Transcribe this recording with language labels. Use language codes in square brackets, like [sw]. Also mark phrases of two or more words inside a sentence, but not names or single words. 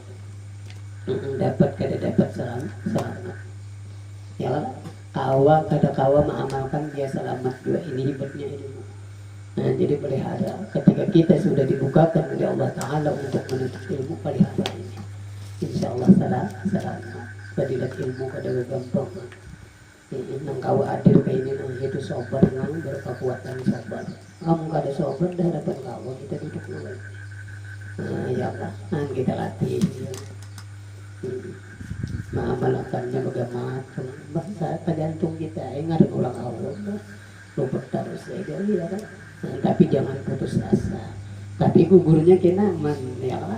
[bjn] Dapat kada dapat selamat. [ar] يا الله, [bjn] kawa mengamalkan dia selamat juga. Ini hebatnya ilmu. Nah, jadi pelihara ketika kita sudah dibukakan oleh Allah Ta'ala untuk menuntut ilmu, pelihara ini [ar] إن شاء الله [bjn] selamat. Fadilat ilmu kada gampang. Nang kawa hadir ke ini nang itu sobar nang berkekuatan sobar. Kamu kada sobar dah dapat kawa kita duduk nang. Nah, [ar] يا الله, [bjn] nah, kita latih. Mengamalkannya bagaimana bahasa tergantung kita. Ingat ulang Allah lupa terus ya kan. Nah, tapi jangan putus asa. Tapi gugurnya kena ya kan?